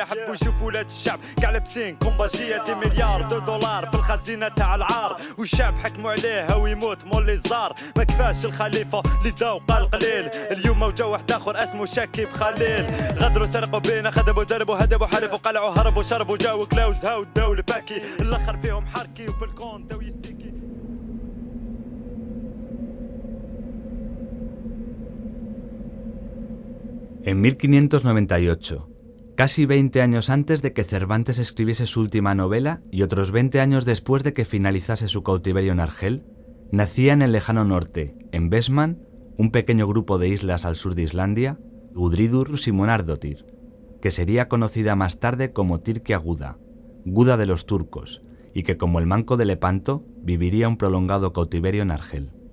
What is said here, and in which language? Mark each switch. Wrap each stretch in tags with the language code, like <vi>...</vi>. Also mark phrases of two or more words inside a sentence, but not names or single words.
<ar>حبوا يشوفوا ولاد الشعب كاع لابسين كومباجية دي مليار $2 في الخزينة تاع العار والشعب حكموا عليه هو يموت مولي الزار ما كفاش الخليفة اللي داو قال قليل اليوم وجا واحد اخر اسمه شاكي بخليل غدروا سرقوا بينا خدموا دربوا هدبوا حلفوا قلعوا هربوا شربوا جاو كلاوز هاو الدولة باكي الاخر فيهم حركي وفي الكون داو يستيكي.</ar> <es>En 1598, casi 20 años antes de que Cervantes escribiese su última novela y otros 20 años después de que finalizase su cautiverio en Argel, nacía en el lejano norte, en Vestmann, un pequeño grupo de islas al sur de Islandia, Gudridur Simonardóttir, que sería conocida más tarde como Tyrkia Guda, Guda de los turcos, y que como el Manco de Lepanto viviría un prolongado cautiverio en Argel.</es>